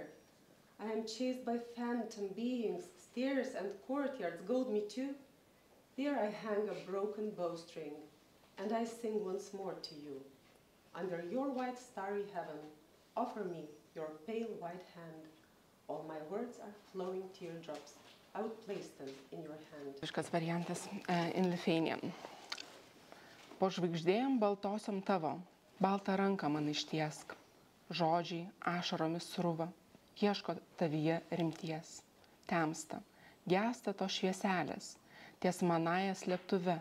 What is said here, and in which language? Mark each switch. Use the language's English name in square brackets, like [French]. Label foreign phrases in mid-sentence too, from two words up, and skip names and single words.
[English] I am chased by phantom beings, stairs and courtyards goad me to. There I hang a broken bowstring, and I sing once more to you. Under your white starry heaven, offer me your pale white hand. All my words are flowing teardrops. I would place them in your hand. [Lithuanian] Visiškas variantas [English] in Lithuanian. [Lithuanian] Po žvaigždėjom baltosiom tavo, baltą ranką man ištiesk. Žodžiai ašaromis sruva, ieško tavyje rimties. Temsta, gesta to švieselės, ties manąją slėptuve.